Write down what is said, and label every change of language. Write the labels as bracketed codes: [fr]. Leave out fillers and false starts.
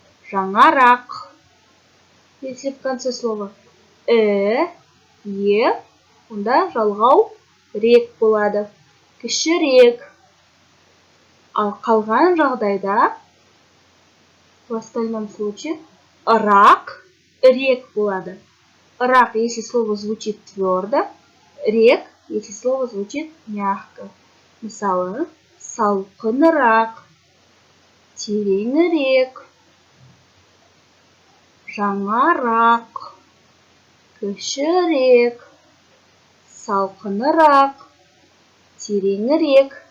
[kk] Жаңарақ. [ru] Если в конце слова [kk] онда жалғау рек болады. Кішірек. Ал қалған жағдайда, [ru] в остальном случае, [kk] рак, рек болады. [ru] Рак, если слово звучит твердо, рек, если слово звучит мягко. [kk] Мысалы, салқынырақ, тереңірек, жаңарақ, кішірек, салқынырақ, тереңірек.